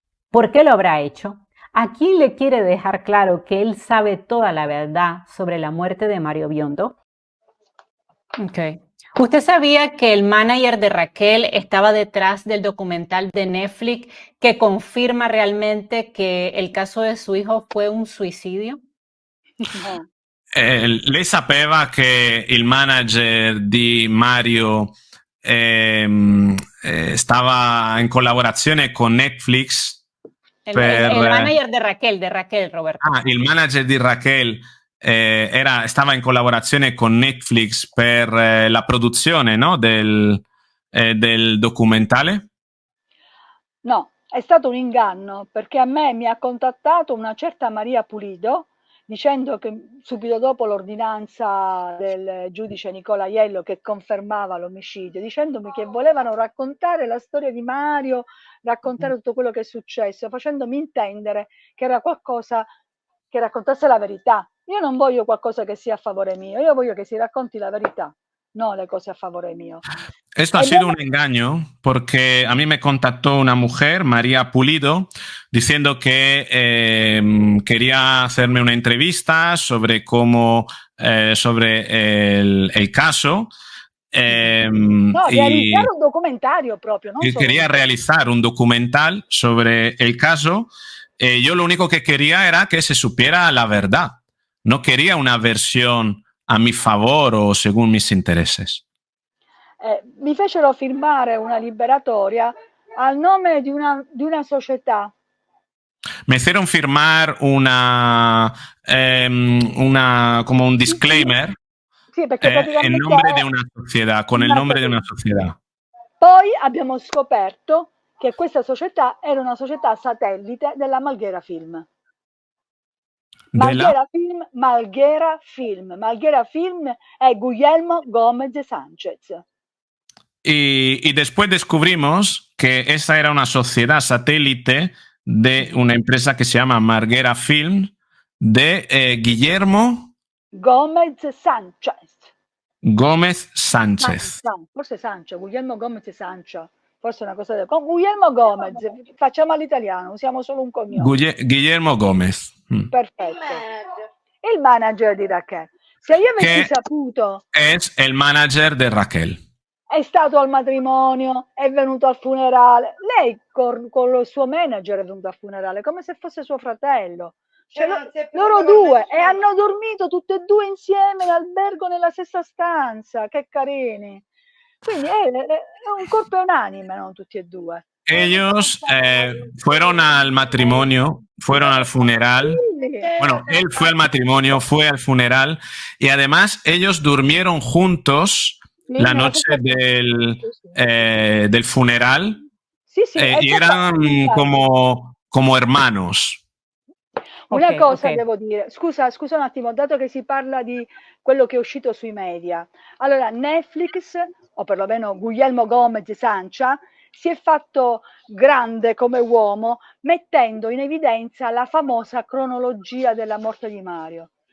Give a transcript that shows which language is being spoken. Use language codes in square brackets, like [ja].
[es] ¿Por qué lo habrá hecho? Aquí le quiere dejar claro que él sabe toda la verdad sobre la muerte de Mario Biondo. Okay. ¿Usted sabía que el manager de Raquel estaba detrás del documental de Netflix que confirma realmente que el caso de su hijo fue un suicidio? No. [it] Lei sapeva che il manager di Mario stava in collaborazione con Netflix [es] El manager de Raquel, Roberto. [it] Il manager di Raquel stava in collaborazione con Netflix per la produzione, no, del documentale? No, è stato un inganno, perché a me mi ha contattato una certa Maria Pulido dicendo che subito dopo l'ordinanza del giudice Nicola Aiello che confermava l'omicidio, dicendomi che volevano raccontare la storia di Mario, raccontare tutto quello che è successo, facendomi intendere che era qualcosa che raccontasse la verità. Io non voglio qualcosa che sia a favore mio, io voglio che si racconti la verità, no le cose a favore mio. [es] Esto ha sido un engaño porque a mí me contactó una mujer, María Pulido, diciendo que quería hacerme una entrevista sobre sobre el caso. [it] No, realizzare un documentario proprio. [es] Y quería realizar un documental sobre el caso. Yo lo único que quería era que se supiera la verdad. No quería una versión a mi favor o según mis intereses. [it] Mi fecero firmare una liberatoria al nome di una società [es] Me hicieron firmar como un disclaimer [it] Sì, perché praticamente [es] en nombre de una sociedad, con el nombre de una sociedad. [it] Poi abbiamo scoperto che questa società era una società satellite della Malghera Film. Malghera Film è Guillermo Gómez Sánchez. [es] Y después descubrimos que esa era una sociedad satélite de una empresa que se llama Marghera Film de Guillermo Gómez Sánchez. Gómez Sánchez. [it] Forse Sánchez, Guillermo Gómez Sánchez. Forse una cosa con Guillermo Gómez, facciamo all'italiano, usiamo solo un cognome. Guillermo Gómez. Perfetto. Il manager di Raquel. Se io avessi saputo... [es] Es el manager de Raquel. [it] È stato al matrimonio, è venuto al funerale. Lei con il suo manager è venuto al funerale, come se fosse suo fratello. Cioè, loro due, e hanno dormito tutte e due insieme in albergo nella stessa stanza. Che carini. Quindi è un corpo e un'anima, non tutti e due. [es] Ellos fueron al matrimonio, fueron al funeral. Bueno, él fue al matrimonio, fue al funeral y además ellos durmieron juntos la noche del funeral y eran como hermanos. [it] Una cosa devo dire, scusa un attimo, dato che si parla di quello che è uscito sui media. Allora, Netflix, o perlomeno Guillermo Gómez Sánchez, si è fatto grande come uomo mettendo in evidenza la famosa cronologia della morte di Mario.